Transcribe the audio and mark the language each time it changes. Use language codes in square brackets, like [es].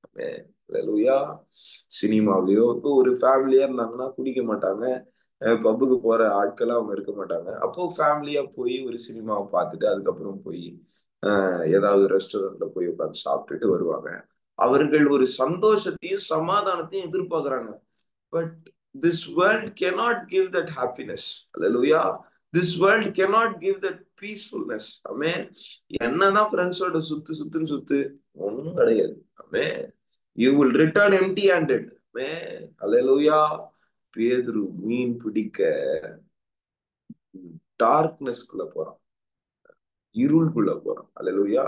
[ta] ஹல்லேலூயா. சினிமாவிலயோ இப்போ ஒரு ஃபேமிலியா இருந்தாங்கன்னா குடிக்க மாட்டாங்க, பப்புக்கு போற ஆட்களா அவங்க இருக்க மாட்டாங்க. அப்போ ஃபேமிலியா போய் ஒரு சினிமாவை பார்த்துட்டு அதுக்கப்புறம் போய் ஏதாவது ரெஸ்டாரண்ட்ல போய் உட்காந்து சாப்பிட்டுட்டு வருவாங்க. அவர்கள் ஒரு சந்தோஷத்தையும் சமாதானத்தையும் எதிர்பார்க்கறாங்க. [en] But this world cannot give that happiness. Hallelujah. This world cannot give that peacefulness. [ta] ஆமென். என்னதான் ஃப்ரெண்ட்ஸோட சுத்துன்னு சுத்து, ஒண்ணும் கிடையாது. [en] ஆமென். You will return empty handed. ஆமென். Hallelujah. [ta] பேதுரு மீன் பிடிக்க டார்க்னஸ்குள்ள போறான், இருளுக்குள்ள போறான். அல்லேலூயா.